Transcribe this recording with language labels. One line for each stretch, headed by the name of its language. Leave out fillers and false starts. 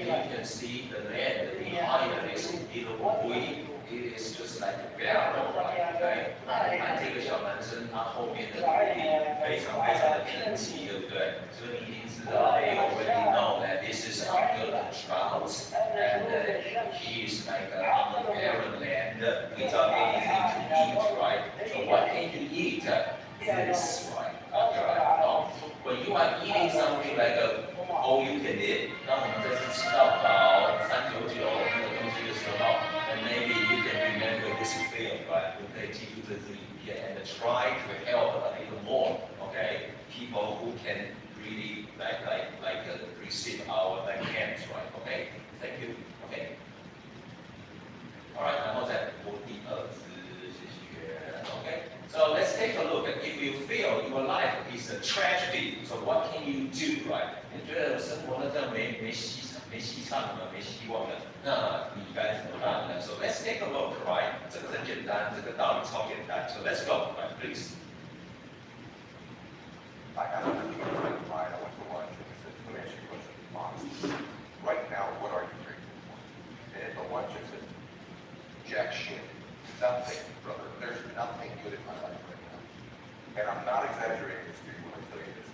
English: can see the land behind this little boy. It is just like a barrel, right?
Chinese: 对，看这个小男生，他后面的土地非常非常的贫瘠，对不对？所以你一定知道
English: ，they already know that this is under the drought, and he is like on the barren land without anything to eat, right? So what can he eat? This, right? Right. When you are eating something like all you can eat,
Chinese: 当我们这次吃到饱399那个东西的时候。
English: And maybe you can remember this film, right?
Chinese: 你可以记住这支影片
English: and try to help a little more, okay? People who can really receive our hands, right? Okay? Thank you. Okay.
Chinese: Alright, 然后再播第二支，谢谢。
English: Okay. So let's take a look. If you feel your life is a tragedy, so what can you do, right?
Chinese: 你觉得生活呢这样没戏唱了，没希望了，那你该怎么办呢 ？
English: So let's take a look, right?
Chinese: 这个很简单，这个道理超简单。
English: So let's go, right, please. I have a really good friend of mine. I went to lunch and he said, "Let me ask you a question, honestly. Right now, what are you grateful for?" And at the lunch, I said, "Jack shit. Nothing, brother. There's nothing good in my life right now." And I'm not exaggerating this to you when I tell you this.